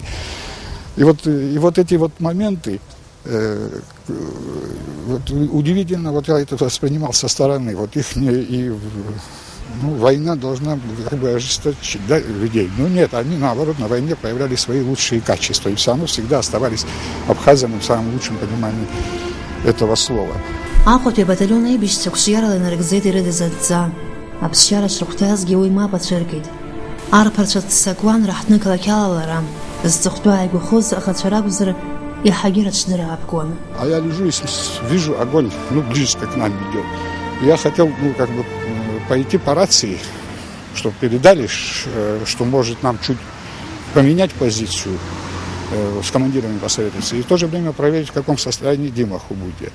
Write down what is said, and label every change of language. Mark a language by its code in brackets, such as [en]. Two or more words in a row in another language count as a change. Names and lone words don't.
[ru] И вот эти вот моменты, вот удивительно, вот я это воспринимал со стороны, вот их война должна как бы ожесточить, да, людей. Но нет, они наоборот на войне проявляли свои лучшие качества и все равно всегда оставались абхазами в самом лучшем понимании этого слова. [ab] Аҟәатәи абаталион аибашьцәа қәҿиарала инарыгӡеит ирыдыз адҵа, аԥсшьара шрыхәҭазгьы уи мап ацәыркит. Арԥарцәа ццакуан раҳҭны-қалақь алалара, зҵыхәтәы ааигәахоз аӷацәа ракәзар, иаҳагьы рыҽдыра аапкуан. [ru] А я лежу и вижу огонь, близко к нам идет. Я хотел, как бы пойти по рации, чтобы передали, что может нам чуть поменять позицию, с командирами посоветоваться, и в то же время проверить, в каком состоянии Дима Хубудия.